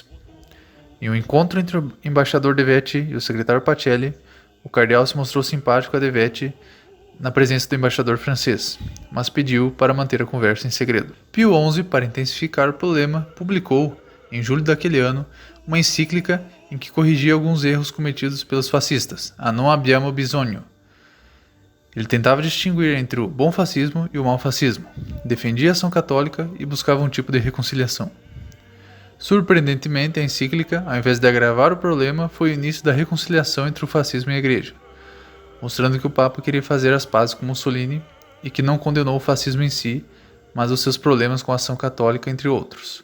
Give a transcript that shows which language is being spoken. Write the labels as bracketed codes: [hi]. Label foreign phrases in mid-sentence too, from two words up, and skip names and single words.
[pt] Em um encontro entre o embaixador De' Vecchi e o secretário Pacelli, o cardeal se mostrou simpático a De' Vecchi na presença do embaixador francês, mas pediu para manter a conversa em segredo. Pio XI, para intensificar o problema, publicou, em julho daquele ano, uma encíclica em que corrigia alguns erros cometidos pelos fascistas, a Non abbiamo bisogno. Ele tentava distinguir entre o bom fascismo e o mau fascismo, defendia a ação católica e buscava um tipo de reconciliação. Surpreendentemente, a encíclica, ao invés de agravar o problema, foi o início da reconciliação entre o fascismo e a Igreja, mostrando que o Papa queria fazer as pazes com Mussolini e que não condenou o fascismo em si, mas os seus problemas com a ação católica, entre outros.